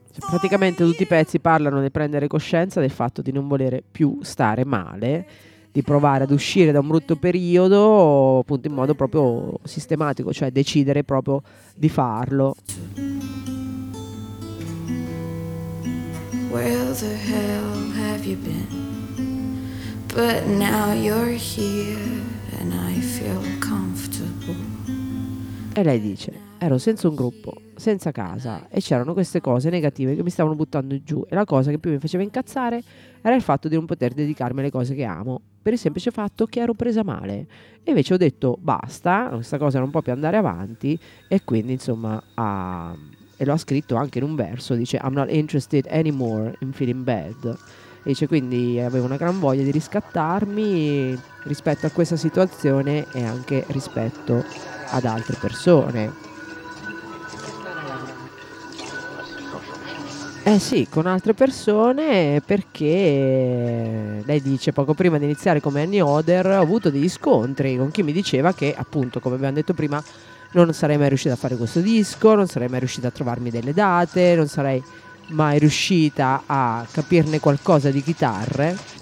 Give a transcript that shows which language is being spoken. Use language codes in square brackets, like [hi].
[it] Praticamente tutti i pezzi parlano di prendere coscienza del fatto di non volere più stare male, di provare ad uscire da un brutto periodo, appunto in modo proprio sistematico, cioè decidere proprio di farlo. [en] Where the hell have you been? But now you're here and I feel comfortable. [it] E lei dice: ero senza un gruppo, senza casa, e c'erano queste cose negative che mi stavano buttando giù. E la cosa che più mi faceva incazzare era il fatto di non poter dedicarmi alle cose che amo, per il semplice fatto che ero presa male. E invece ho detto basta, questa cosa non può più andare avanti. E quindi insomma e lo ha scritto anche in un verso. Dice: [en] I'm not interested anymore in feeling bad. [it] E dice: quindi avevo una gran voglia di riscattarmi rispetto a questa situazione e anche rispetto ad altre persone. Eh sì, con altre persone, perché lei dice: poco prima di iniziare come Annie Oder ho avuto degli scontri con chi mi diceva che, appunto, come abbiamo detto prima, non sarei mai riuscita a fare questo disco, non sarei mai riuscita a trovarmi delle date, non sarei mai riuscita a capirne qualcosa di chitarre.